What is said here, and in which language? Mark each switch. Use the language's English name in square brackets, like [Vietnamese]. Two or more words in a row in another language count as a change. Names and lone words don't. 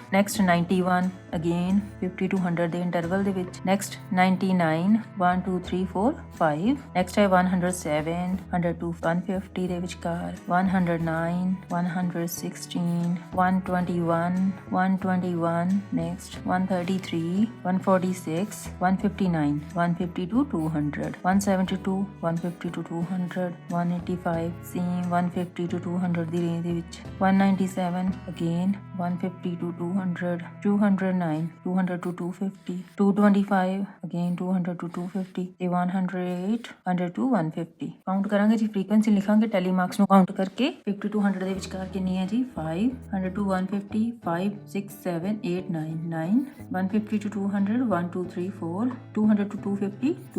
[Punjabi] ਨੈਕਸਟ 91 ਅਗੇਨ 50 to 100 ਦੇ ਇੰਟਰਵਲ ਦੇ ਵਿੱਚ। ਨੈਕਸਟ 99 1 2 3 4 5। ਨੈਕਸਟ ਹੈ 107 100 to 150 ਦੇ ਵਿਚਕਾਰ। 109 116 121 121। ਨੈਕਸਟ 133 146 159 150 to 200 172 150 to 200 185 ਸੇਮ 150 to 200 ਦੀ ਰੇਂਜ ਦੇ ਵਿੱਚ। 197 ਅਗੇਨ 150 to 200 209 200 to 250 225 ਅਗੇਨ 200 to 250 ਤੇ 108 100 to 150। ਕਾਊਂਟ ਕਰਾਂਗੇ ਜੀ। ਫ੍ਰੀਕੁਐਂਸੀ ਲਿਖਾਂਗੇ [English] tally marks [Punjabi] ਨੂੰ ਕਾਊਂਟ ਕਰਕੇ। 50 to 100 ਦੇ ਵਿਚਕਾਰ ਕਿੰਨੀ ਹੈ ਜੀ 5 100 to 150 5 6 7 8 9 9 150 to 200 1 2 3 4 200 to 250 2।